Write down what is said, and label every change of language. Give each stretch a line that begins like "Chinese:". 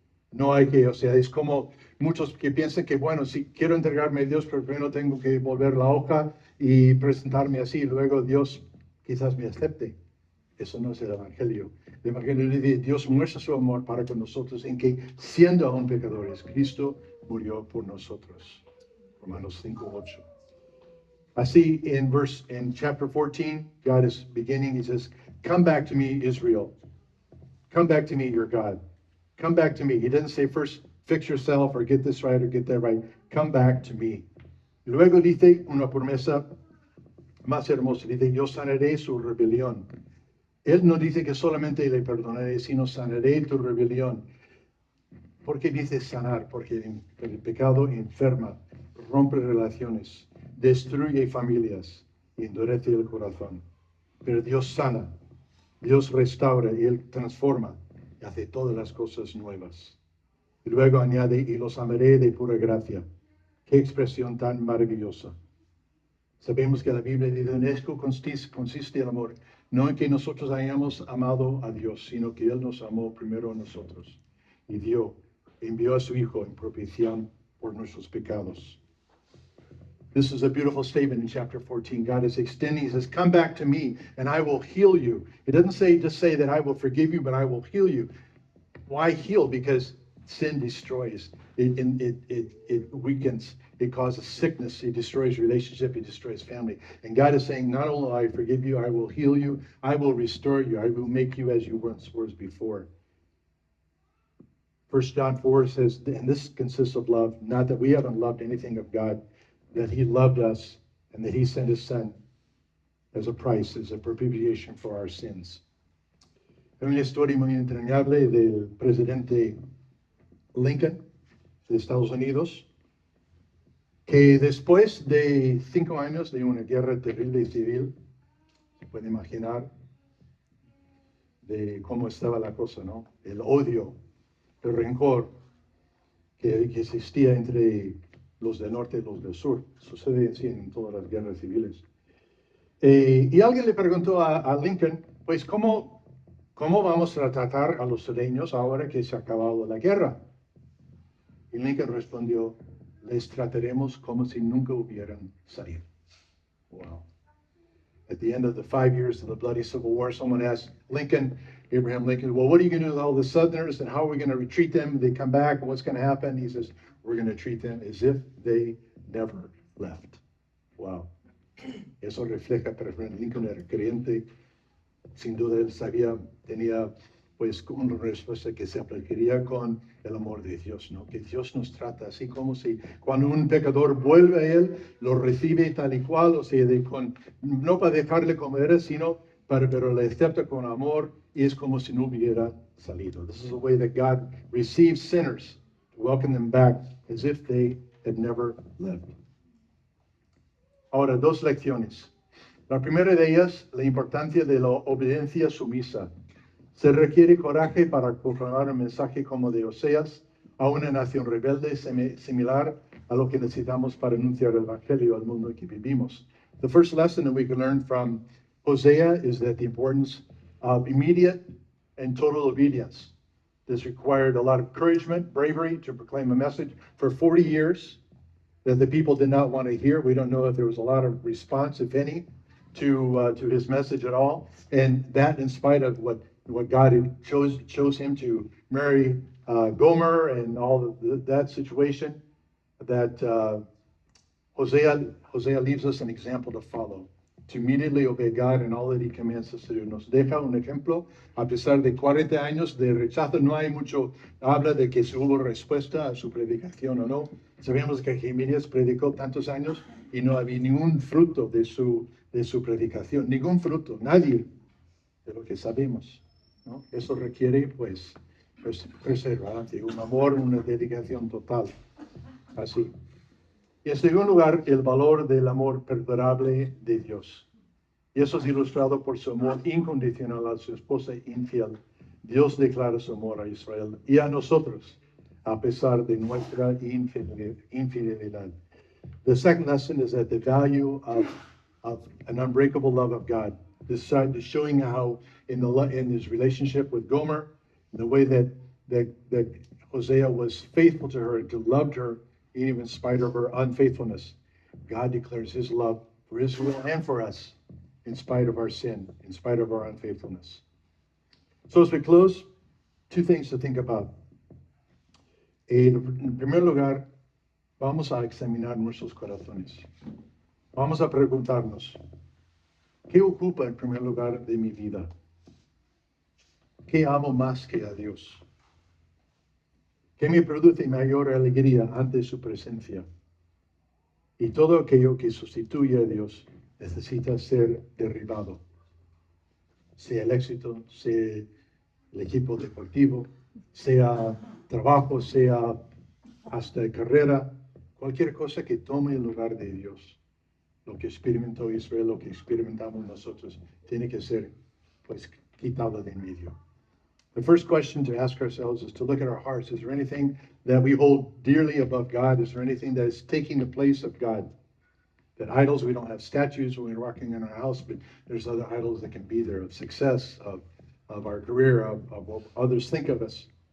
Spanish: No hay que, o sea, es como muchos que piensan que, bueno, si quiero entregarme a Dios, pero primero tengo que volver la hoja y presentarme así, luego Dios quizás me acepte. Eso no es el Evangelio. El Evangelio dice, Dios muestra su amor para con nosotros en que, siendo aún pecadores, Cristo murió por nosotros. Romanos 5:8.
English: Así, in chapter 14, God is beginning, he says, come back to me, Israel. Come back to me, your God. Come back to me. He doesn't say first fix yourself or get this right or get that right. Come back to me.
Spanish: Luego dice una promesa más hermosa. Dice, yo sanaré su rebelión. Él no dice que solamente le perdonaré, sino sanaré tu rebelión. ¿Por qué dice sanar? Porque el pecado enferma, rompe relaciones, destruye familias y endurece el corazón. Pero Dios sana, Dios restaura y Él transforma y hace todas las cosas nuevas. Y luego añade, y los amaré de pura gracia. Qué expresión tan maravillosa. Sabemos que la Biblia dice, en esto consiste el amor, no en que nosotros hayamos amado a Dios, sino que Él nos amó primero a nosotros y envió a su Hijo en propiciación por nuestros pecados.
English: This is a beautiful statement in chapter 14. God is extending, he says, come back to me and I will heal you. It doesn't just say that I will forgive you, but I will heal you. Why heal? Because sin destroys. It weakens. It causes sickness. It destroys relationship. It destroys family. And God is saying, not only will I forgive you, I will heal you. I will restore you. I will make you as you once were before. 1 John 4 says, and this consists of love, not that we haven't loved anything of God, that he loved us and that he sent his son as a price, as a propitiation for our sins.
Spanish: Hay una historia muy entrañable del presidente Lincoln de Estados Unidos, que después de 5 años de una guerra terrible y civil, se puede imaginar de cómo estaba la cosa, ¿no? El odio, el rencor que existía entre los del norte y los del sur. Sucede así en todas las guerras civiles. Y alguien le preguntó a Lincoln, pues, ¿cómo vamos a tratar a los sureños ahora que se ha acabado la guerra? Y Lincoln respondió, les trataremos como si nunca hubieran salido. Wow.
English: At the end of the 5 years of the bloody Civil War, someone asked Abraham Lincoln, well, what are you going to do with all the Southerners and how are we going to retreat them? They come back, what's going to happen? He says, we're going to treat them as if they never left. Wow.
Spanish: Eso refleja, pero Lincoln era creyente. Sin duda él tenía pues una respuesta que se aplicaría con el amor de Dios, ¿no? Que Dios nos trata así como si cuando un pecador vuelve a Él, lo recibe tal y cual, o sea, no para dejarle como era, sino pero le acepta con amor y es como si no hubiera salido.
English: This is the way that God receives sinners, to welcome them back as if they had never left.
Spanish: Ahora, 2 lecciones. La primera de ellas, la importancia de la obediencia sumisa. Se requiere coraje para proclamar un mensaje como de Oseas a una nación rebelde similar a lo que necesitamos para anunciar el Evangelio al mundo en que vivimos.
English: The first lesson that we can learn from Hosea is that the importance of immediate and total obedience. This required a lot of encouragement, bravery to proclaim a message for 40 years that the people did not want to hear. We don't know if there was a lot of response, if any, to his message at all. And that in spite of what God had chose him to marry Gomer and all that situation, that Hosea leaves us an example to follow, to immediately obey God in all that he commands us to do.
Spanish: Nos deja un ejemplo, a pesar de 40 años de rechazo, no hay mucho, habla de que si hubo respuesta a su predicación o no. Sabemos que Jeremías predicó tantos años y no había ningún fruto de su predicación, ningún fruto, nadie, de lo que sabemos, ¿no? Eso requiere, pues perseverancia, un amor, una dedicación total, así. Y en segundo lugar, el valor del amor perdurable de Dios. Y eso es ilustrado por su amor incondicional a su esposa infiel. Dios declara su amor a Israel y a nosotros, a pesar de nuestra infidelidad.
English: The second lesson is that the value of an unbreakable love of God. This side is showing how in his relationship with Gomer, the way that Hosea was faithful to her, to loved her, even in spite of her unfaithfulness. God declares his love for Israel and for us, in spite of our sin, in spite of our unfaithfulness. So as we close, two things to think about.
Spanish: En primer lugar, vamos a examinar nuestros corazones. Vamos a preguntarnos, ¿qué ocupa en primer lugar de mi vida? ¿Qué amo más que a Dios? ¿Qué me produce mayor alegría ante su presencia? Y todo aquello que sustituye a Dios necesita ser derribado. Sea el éxito, sea el equipo deportivo, sea trabajo, sea hasta carrera, cualquier cosa que tome el lugar de Dios. Lo que experimentó Israel, lo que experimentamos nosotros, tiene que ser pues quitado de en medio.
English: The first question to ask ourselves is to look at our hearts. Is there anything that we hold dearly above God? Is there anything that is taking the place of God? That idols, we don't have statues when we're walking in our house, but there's other idols that can be there of success, of our career, of what others think of us.